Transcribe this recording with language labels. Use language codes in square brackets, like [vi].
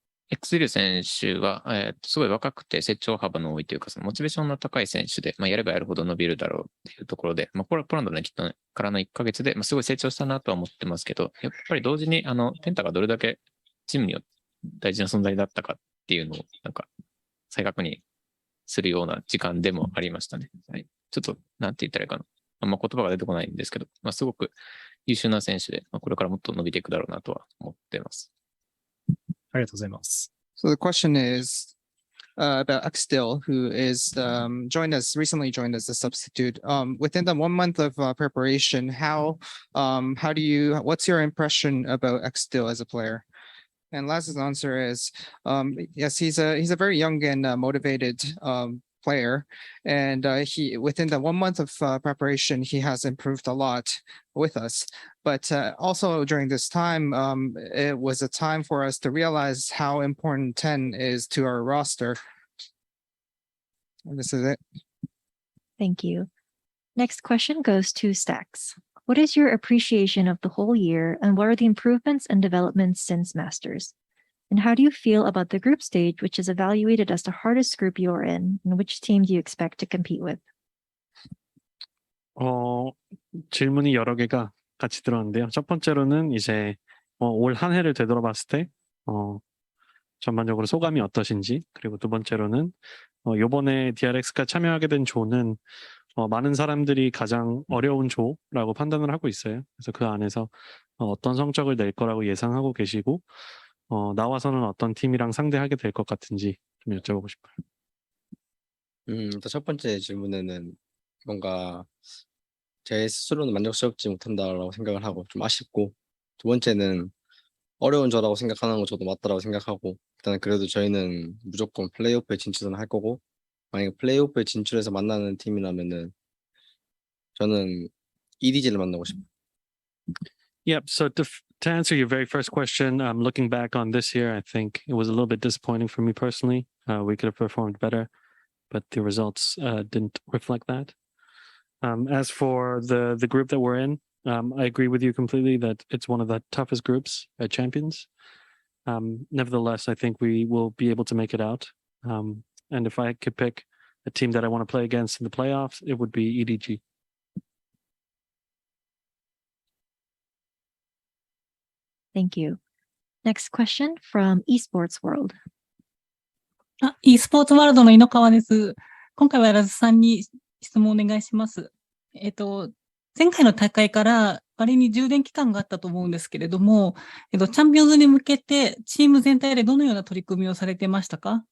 [ja] XL 選手は、すごい若くて成長幅の多いというか、そのモチベーションの高い選手で、やればやるほど伸びるだろうっていうところで、ポランドのきっとからの1ヶ月で、すごい成長したなとは思ってますけど、やっぱり同時に、テンタがどれだけチームによって大事な存在だったかっていうのを、再確認するような時間でもありましたね。はい、ちょっと、なんて言ったらいいかな。あんま言葉が出てこないんですけど、すごく優秀な選手で、これからもっと伸びていくだろうなとは思っています。ありがとうございます。 [en] So the question is about Xdil, who is recently joined as a substitute. Within the 1 month of preparation, what's your impression about Xdil as a player? And Laz's answer is, yes, he's a very young and motivated player, and he within the 1 month of preparation he has improved a lot with us, but also during this time it was a time for us to realize how important 10 is to our roster. And this is it. Thank you. Next question goes to Stacks. What is your appreciation of the whole year, and what are the improvements and developments since Masters? And how do you feel about the group stage, which is evaluated as the hardest group you are in, and which team do you expect to compete with? [ko] 질문이 여러 개가 같이 들었는데요. 첫 번째로는 이제 올 한 해를 되돌아봤을 때 전반적으로 소감이 어떠신지, 그리고 두 번째로는 이번에 DRX가 참여하게 된 조는 많은 사람들이 가장 어려운 조라고 판단을 하고 있어요. 그래서 그 안에서 어떤 성적을 낼 거라고 예상하고 계시고 나와서는 어떤 팀이랑 상대하게 될 것 같은지 좀 여쭤보고 싶어요. 일단 첫 번째 질문에는 뭔가 제 스스로는 만족스럽지 못한다라고 생각을 하고 좀 아쉽고, 두 번째는 어려운 저라고 생각하는 거 저도 맞다라고 생각하고, 일단 그래도 저희는 무조건 플레이오프에 진출은 할 거고, 만약에 플레이오프에 진출해서 만나는 팀이라면은 저는 EDG를 만나고 싶어요. [en] Yep. So to answer your very first question, looking back on this year, I think it was a little bit disappointing for me personally. We could have performed better. but the results didn't reflect that. As for the group that we're in, I agree with you completely that it's one of the toughest groups at Champions. Nevertheless, I think we will be able to make it out. And if I could pick a team that I want to play against in the playoffs, it would be EDG. Thank you. Next question from Esports World. [ja] e スポーツワールドの井ノ川です。今回はラズさんに質問お願いします。前回の大会から割に充電期間があったと思うんですけれども、チャンピオンズに向けてチーム全体でどのような取り組みをされてましたか？